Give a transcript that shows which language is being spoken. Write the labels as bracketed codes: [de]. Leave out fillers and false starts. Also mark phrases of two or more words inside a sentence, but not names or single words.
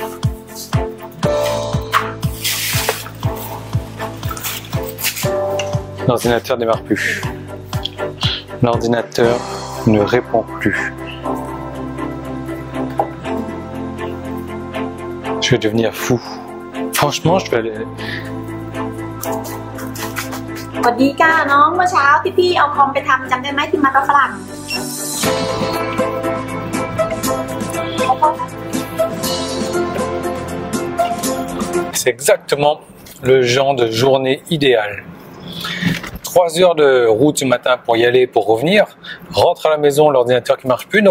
[fr] L'ordinateur ne démarre plus. L'ordinateur ne répond plus. Je vais devenir fou. Franchement, je vais aller... [th] สวัสดีก้าน้องเมื่อเช้าที่พี่เอาคอมไปทำจำได้ไหมที่มากับฝรั่ง [fr] C'est exactement le genre de journée idéale. 3 heures de route ce matin pour y aller, pour revenir. Rentre à la maison, l'ordinateur qui marche plus.